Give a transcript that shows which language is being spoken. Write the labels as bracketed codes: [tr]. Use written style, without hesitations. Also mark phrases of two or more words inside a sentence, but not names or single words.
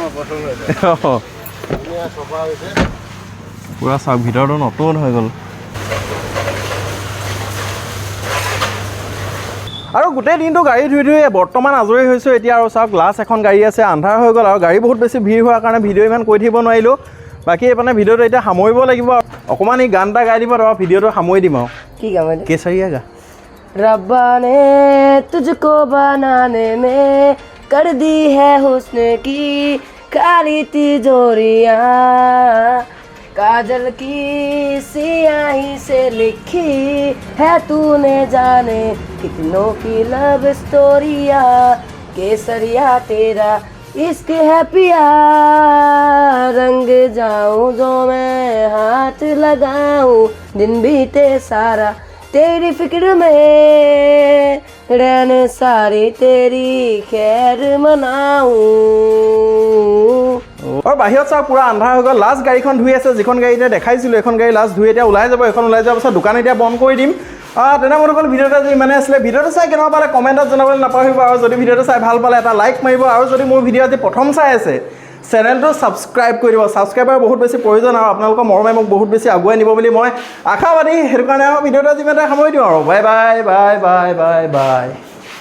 [as] পুৰা চাওক ভিতৰটো নতুন হৈ গ'ল আৰু গোটেই দিনটো গাড়ী ধুই বৰ্তমান আজৰি হৈছোঁ এতিয়া আৰু চাওক লাষ্ট এখন গাড়ী আছে আন্ধাৰ হৈ গ'ল আৰু গাড়ী বহুত বেছি ভিৰ হোৱাৰ কাৰণে ভিডিঅ' ইমান কৈ থাকিব নোৱাৰিলোঁ বাকী এইপিনে ভিডিঅ'টো এতিয়া সামৰিব লাগিব অকণমান এই গান এটা গাই দিব তাৰপৰা ভিডিঅ'টো সামৰি দিম আৰু কি গাম কেচাৰিয়া গা [hi] रब्बा ने तुझको बनाने में कर दी है हुस्न की काली तिजोरियां काजल की सियाही से लिखी है तूने जाने कितनों की [en] love stories [hi] केसरिया तेरा इश्क है पिया रंग जाऊं जो मैं हाथ लगाऊं दिन बीते सारा तेरी फिक्र में रैन सारी तेरी खैर मनाऊं। [as] আৰু বাহিৰত চাওক পুৰা আন্ধাৰ হৈ গ'ল লাষ্ট গাড়ীখন ধুই আছে যিখন গাড়ী এতিয়া দেখাইছিলোঁ এখন গাড়ী লাষ্ট ধুই এতিয়া ওলাই যাব এখন ওলাই যোৱাৰ পাছত দোকান এতিয়া বন্ধ কৰি দিম তেনেমতে অকল ভিডিঅ'টো আজি ইমানে আছিলে ভিডিঅ'টো চাই কেনেকুৱা পালে কমেণ্টত জনাবলৈ নাপাহৰিব আৰু যদি ভিডিঅ'টো চাই ভাল পালে এটা লাইক মাৰিব আৰু যদি মোৰ ভিডিঅ' আজি প্ৰথম চাই আছে চেনেলটো ছাবস্ক্ৰাইব কৰি দিব ছাবস্ক্ৰাইবাৰ বহুত বেছি প্ৰয়োজন আৰু আপোনালোকৰ মৰমে মোক বহুত বেছি আগুৱাই নিব বুলি মই আশাবাদী সেইটো কাৰণে ভিডিঅ'টো আজি ইমানতে সামৰি দিওঁ আৰু [en] bye bye bye bye bye bye